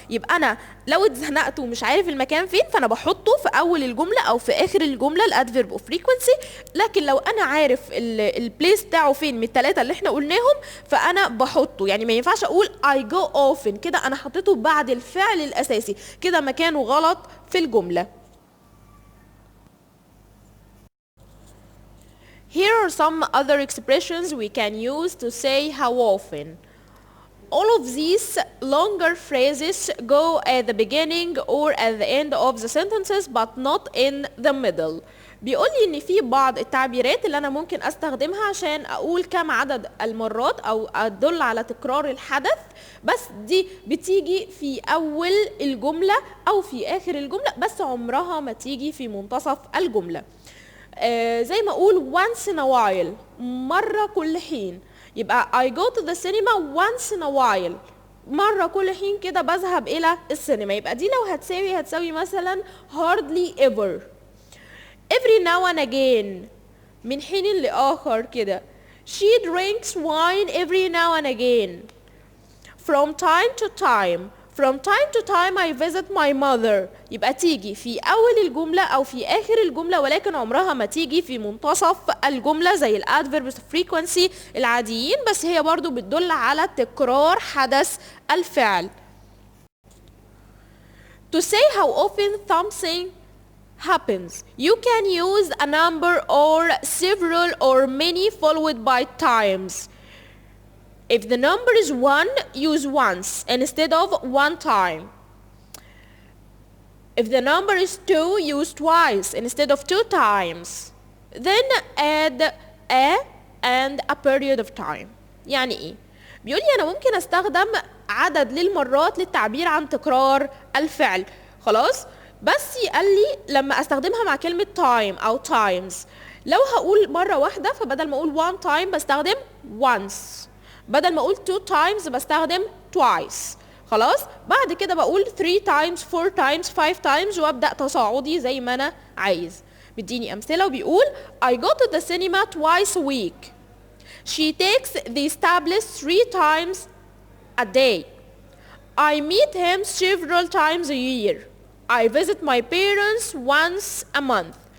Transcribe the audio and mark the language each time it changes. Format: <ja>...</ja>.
<ar>يبقى انا لو اتزنقت ومش عارف المكان فين فانا بحطه في اول الجملة او في اخر الجملة الادفيرب اوف فريكوانسي. لكن لو انا عارف البليس بتاعه فين من الثلاثة اللي احنا قلناهم فانا بحطه. يعني ما ينفعش اقول</ar> <en>I go often</en> <ar>كده انا حطيته بعد الفعل الاساسي، كده مكانه غلط في الجملة.</ar> <en>Here are some other expressions we can use to say how often. All of these longer phrases go at the beginning or at the end of the sentences but not in the middle.</en> <ar>بيقول لي ان في بعض التعبيرات اللي انا ممكن استخدمها عشان اقول كم عدد المرات او ادل على تكرار الحدث، بس دي بتيجي في اول الجملة او في اخر الجملة، بس عمرها ما تيجي في منتصف الجملة. زي ما اقول</ar> <en>once in a while،</en> <ar>مرة كل حين. يبقى</ar> <en>I go to the cinema once in a while،</en> <ar>مرة كل حين كده بذهب الى السينما. يبقى دي لو هتساوي مثلا hardly ever.</ar> <en>every now and again،</en> <ar>من حين لآخر كده.</ar> <en>she drinks wine every now and again. from time to time to time I visit my mother.</en> <ar>يبقى تيجي في أول الجملة أو في آخر الجملة، ولكن عمرها ما تيجي في منتصف الجملة زي ال adverbs of frequency العاديين، بس هي برضو بتدل على تكرار حدث الفعل.</ar> <en>to say how often something happens, you can use a number or several or many followed by times. If the number is 1, use once instead of one time. If the number is 2, use twice instead of 2 times. Then add a and a period of time.</en> <ar>يعني ايه؟ بيقول لي انا ممكن استخدم عدد للمرات للتعبير عن تكرار الفعل. خلاص؟ بس قال لي لما استخدمها مع كلمة time او times، لو هقول مرة واحدة فبدل ما اقول one time بستخدم once، بدل ما اقول 2 times بستخدم twice. خلاص؟ بعد كده بقول 3 times 4 times 5 times وابدأ تصاعدي زي ما انا عايز. بيديني امثلة وبيقول</ar> <en>I go to the cinema twice a week. She takes the tablet 3 times a day. I meet him several times a year. I visit my parents once a month.</en>